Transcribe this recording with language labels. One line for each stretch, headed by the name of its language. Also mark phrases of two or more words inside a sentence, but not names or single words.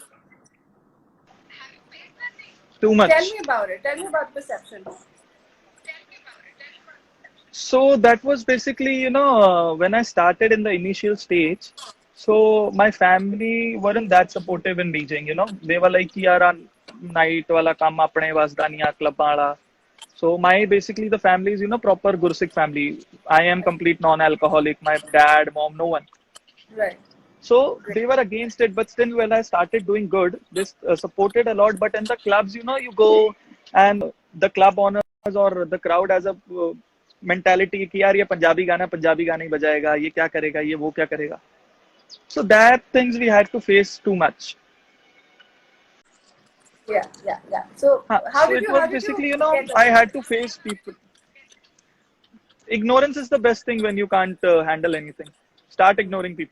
English: Too much. Tell me about it. Tell me about the perception. So that was basically, when I started in the initial stage. So my family weren't that supportive in DJing. They were like,
Punjabi: "ਯਾਰ, night ਵਾਲਾ ਕੰਮ ਆਪਣੇ ਵਸਦਾ ਨਹੀਂ ਆ club ਵਾਲਾ."
English: So basically the family is, proper Gursikh family. I am complete non-alcoholic. My dad, mom, no one. Right. So they were against it, but still when I started doing good, this supported a lot. But in the clubs, you go and the club owners or the crowd has a mentality
Hindi: कि यार ये पंजाबी गाना ही बजाएगा, ये क्या करेगा, ये वो क्या करेगा.
English: So that things we had to face too much. Yeah. So how did it you? was How did basically, you I had to face people. Ignorance is the best thing when you can't handle anything. Start ignoring people.